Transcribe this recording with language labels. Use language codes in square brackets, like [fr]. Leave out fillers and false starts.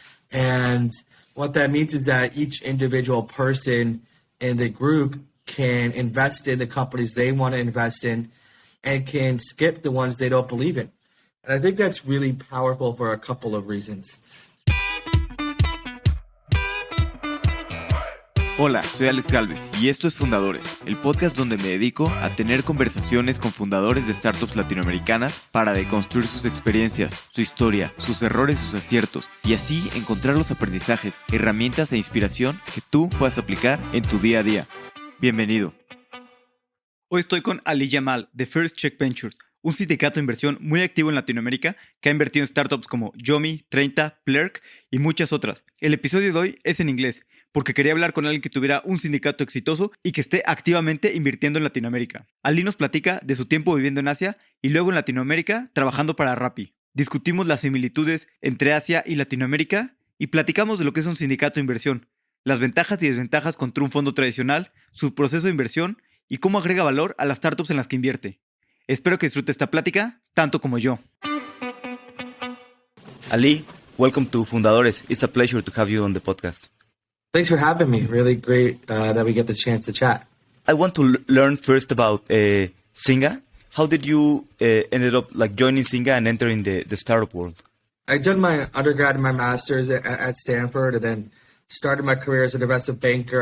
[en] And what that means is that each individual person in the group can invest in the companies they want to invest in and can skip the ones they don't believe in. And I think that's really powerful for a couple of reasons. [es] Hola, soy Alex Galvez y esto es Fundadores, el podcast donde me dedico a tener conversaciones con fundadores de startups latinoamericanas para deconstruir sus experiencias, su historia, sus errores, sus aciertos y así encontrar los aprendizajes, herramientas e inspiración que tú puedas aplicar en tu día a día. Bienvenido. Hoy estoy con Ali Jamal de First Check Ventures, un sindicato de inversión muy activo en Latinoamérica que ha invertido en startups como Yomi, 30, Plurk y muchas otras. El episodio de hoy es en inglés, porque quería hablar con alguien que tuviera un sindicato exitoso y que esté activamente invirtiendo en Latinoamérica. Ali nos platica de su tiempo viviendo en Asia y luego en Latinoamérica trabajando para Rappi. Discutimos las similitudes entre Asia y Latinoamérica y platicamos de lo que es un sindicato de inversión, las ventajas y desventajas contra un fondo tradicional, su proceso de inversión y cómo agrega valor a las startups en las que invierte. Espero que disfrute esta plática tanto como yo. [en] Ali, welcome to Fundadores. It's a pleasure to have you on the podcast. Thanks for having me. Really great that we get the chance to chat. I want to learn first about Singa. How did you ended up joining Singa and entering the startup world? I did my undergrad and my master's at Stanford, and then started my career as an investment banker.